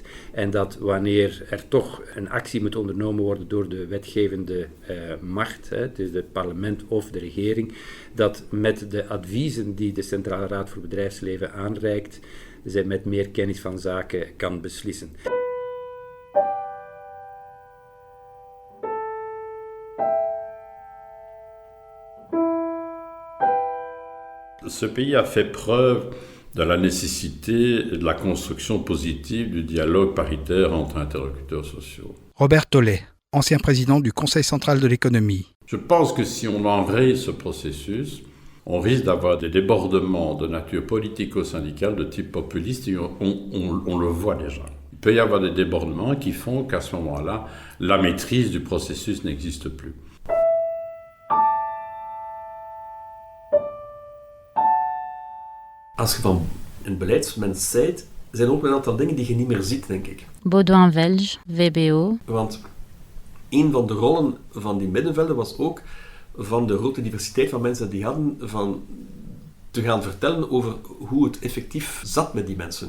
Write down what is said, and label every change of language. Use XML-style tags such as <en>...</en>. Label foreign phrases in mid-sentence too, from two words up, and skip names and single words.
<nl>En dat wanneer er toch een actie moet ondernomen worden door de wetgevende macht, dus het parlement of de regering, dat met de adviezen die de Centrale Raad voor Bedrijfsleven aanreikt, zij met meer kennis van zaken kan beslissen.</nl> <fr>Ce pays a fait preuve de la nécessité de la construction positive du dialogue paritaire entre interlocuteurs sociaux. Robert Tollet, ancien président du Conseil central de l'économie. Je pense que si on enraye ce processus, on risque d'avoir des débordements de nature politico-syndicale de type populiste, et on le voit déjà. Il peut y avoir des débordements qui font qu'à ce moment-là, la maîtrise du processus n'existe plus.</fr> <nl>Als je van een beleidsmens bent, zijn er ook een aantal dingen die je niet meer ziet, denk ik. Baudouin Velge, VBO. Want een van de rollen van die middenvelden was ook van de grote diversiteit van mensen die hadden, van te gaan vertellen over hoe het effectief zat met die mensen.</nl>